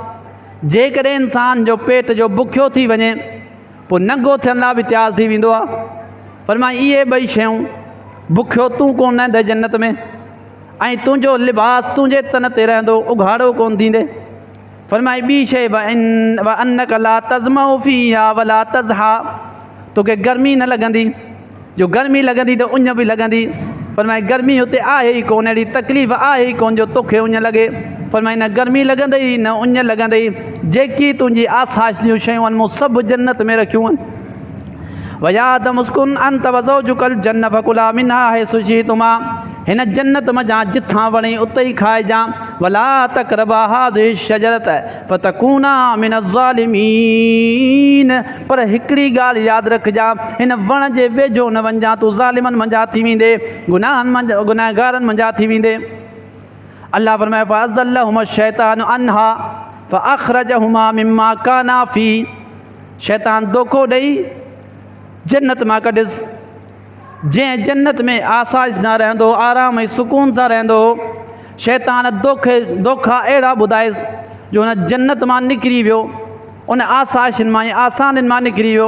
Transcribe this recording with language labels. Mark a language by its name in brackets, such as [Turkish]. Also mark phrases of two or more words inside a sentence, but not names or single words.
[Sindhi] जेकॾहिं इंसान जो पेट जो बुखियो थी वञे पोइ नंगो थियण लाइ बि तयारु थी वेंदो आहे। फरमाई इहे ॿई शयूं, बुखियो तूं कोन रहंदे जन्नत में, ऐं तुंहिंजो लिबास तुंहिंजे तन ते रहंदो, उघाड़ो कोन थींदे। फरमाई ॿी शइ [Arabic] وأنك لا تظمأ فيها ولا تضحى. [Sindhi] तोखे गर्मी न लॻंदी, जो गर्मी लॻंदी त उञ बि लॻंदी। फरमाई गर्मी हुते आहे ई कोन, अहिड़ी तकलीफ़ आहे ई कोन जो तोखे उञ लॻे। फरमाई न गर्मी लॻंदई न उञ लॻंदई, जेकी तुंहिंजी आसाइश जूं शयूं आहिनि मूं सभु जन्नत में रखियूं आहिनि। [Arabic] ويا آدم اسكن أنت وزوجك الجنة فكلا منها حيث شئتما. [Sindhi] हिन जन्नत मज़ा जिथां वणी उते ई खाइजां। [Arabic] ولا تقربا هذه الشجرة فتكونا من الظالمين. [Sindhi] पर हिकिड़ी ॻाल्हि यादि रखजांइ, हिन वण जे वेझो न वञजांइ, तूं ज़ालिमनि मंझां थी वेंदे, गुनाहगारनि मंझां थी वेंदे। अल्लाह फरमाए [Arabic] فأزلهما الشيطان عنها فأخرجهما مما كانا في. [Sindhi] शैतान धोखो ॾेई जन्नत मां कढियसि। जंहिं जन्नत में आसाइश सां रहंदो, आराम ऐं सुकून सां रहंदो, शैतान धोखा अहिड़ा ॿुधायसि जो हुन जन्नत मां निकिरी वियो, उन आसाइशुनि मां ऐं आसानियुनि मां निकिरी वियो।